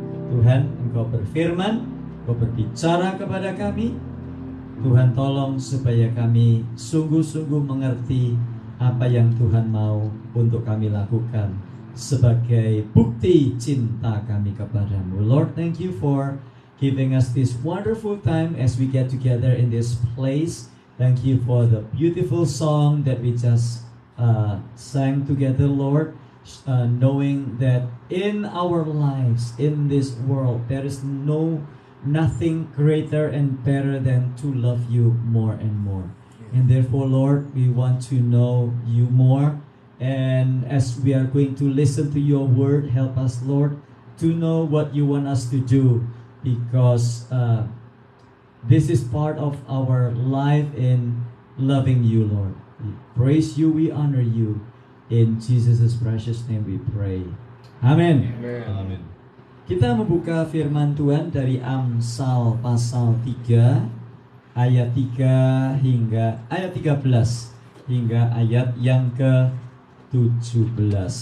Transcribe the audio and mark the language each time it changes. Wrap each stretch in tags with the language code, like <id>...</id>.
<id>Tuhan, Engkau berfirman, Engkau berbicara kepada kami. Tuhan, tolong supaya kami sungguh-sungguh mengerti apa yang Tuhan mau untuk kami lakukan sebagai bukti cinta kami kepadamu.</id> <en>Lord, thank you for giving us this wonderful time as we get together in this place. Thank you for the beautiful song that we just sang together, Lord. knowing that in our lives, in this world, there is nothing greater and better than to love you more and more. And therefore, Lord, we want to know you more. And as we are going to listen to your word, help us, Lord, to know what you want us to do, because this is part of our life in loving you, Lord. We praise you, we honor you. In Jesus' precious name we pray.</en> <id>Amin. Amin. Kita membuka firman Tuhan dari Amsal pasal 3 ayat 3 hingga ayat 13 hingga ayat yang ke-17.</id>